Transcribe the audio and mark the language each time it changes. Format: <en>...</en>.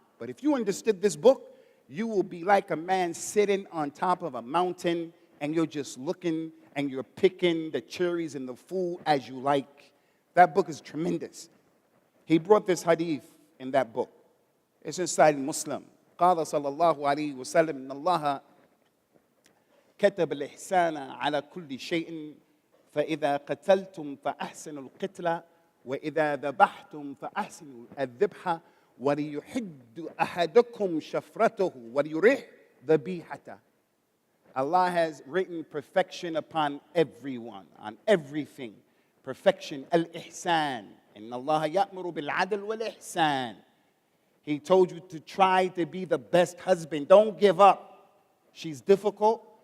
<en>But if you understood this book, you will be like a man sitting on top of a mountain and you're just looking and you're picking the cherries in the food as you like. That book is tremendous. He brought this hadith in that book. It's inside Muslim.</en> <ar>قال صلى الله عليه وسلم إن الله كتب الإحسان على كل شيء فإذا قتلتم فأحسنوا القتلة وإذا ذبحتم فأحسنوا الذبحة وَلِيُحِدُّ أَحَدُكُمْ شَفْرَتُهُ وَلِيُرِحْ ذَبِيحَتَهُ.</ar> <en>Allah has written perfection upon everyone, on everything. Perfection, al-ihsan.</en> <ar>إِنَّ اللَّهَ يَأْمُرُ بِالْعَدْلِ وَالْإِحْسَانِ.</ar> <en>He told you to try to be the best husband. Don't give up. She's difficult.</en>